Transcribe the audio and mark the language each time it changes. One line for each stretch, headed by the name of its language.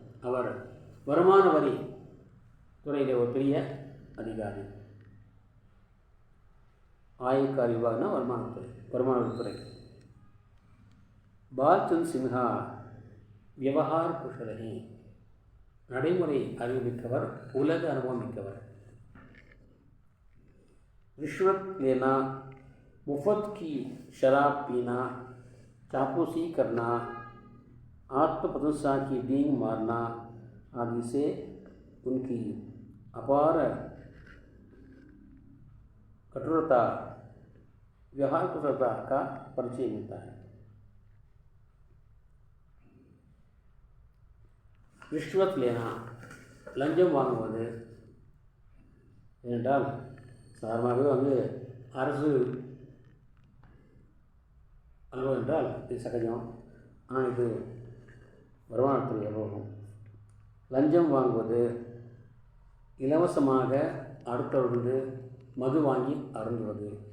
Tamil: அவர் வருமான வரி துறையிலே ஒரு பெரிய அதிகாரி. ஆயக்கார் விபாகனா வருமானத்துறை, வருமான வரித்துறை.
Hindi: பால்சந்த் சின்ஹா व्यवहार कुशल हैं.
Tamil: நடைமுறை அறிவு மிக்கவர், உலக அனுபவம் மிக்கவர்.
Hindi: रिश्वत लेना, मुफ्त की शराब पीना, चापलूसी करना, आत्मप्रशंसा की डींग मारना आदि से उनकी अपार कठोरता, व्यवहार कुशलता का परिचय मिलता है. रिश्वत लेना,
Tamil: லஞ்சம் வாங்குவது ஏனென்றால் சாதாரணமாகவே வந்து அரசு அலுவலகம் என்றால் இது சகஜம். ஆனால் இது வருமானத்துறை அலுவலகம். லஞ்சம் வாங்குவது, இலவசமாக அடுத்தவர்களது மது வாங்கி அருந்துவது.